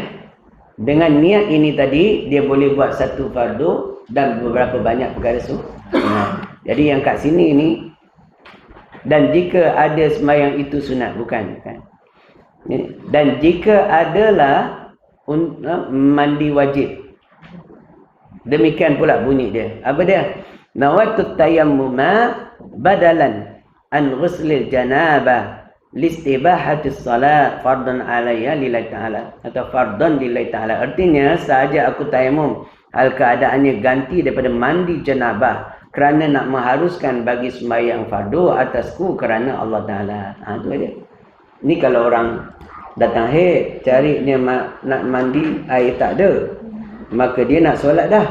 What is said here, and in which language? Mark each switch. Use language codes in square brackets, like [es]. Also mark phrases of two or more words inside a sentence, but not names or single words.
[ms] Dengan niat ini tadi, dia boleh buat satu fardu dan beberapa banyak perkara Jadi yang kat sini ni, dan jika ada sembahyang itu sunat, bukan. Dan jika adalah mandi wajib. Demikian pula bunyi dia. Apa dia? [ar] نويت التيمم بدلا عن غسل الجنابة لاستباحة الصلاة فرضا علي لله تعالى atau فرضا لله تعالى. [ms] Artinya sahaja aku tayamum hal keadaannya ganti daripada mandi janabah kerana nak mengharuskan bagi sembahyang fardu atasku kerana Allah Ta'ala. Tu dia. Ni kalau orang datang cari dia nak mandi, air tak ada, maka dia nak solat dah.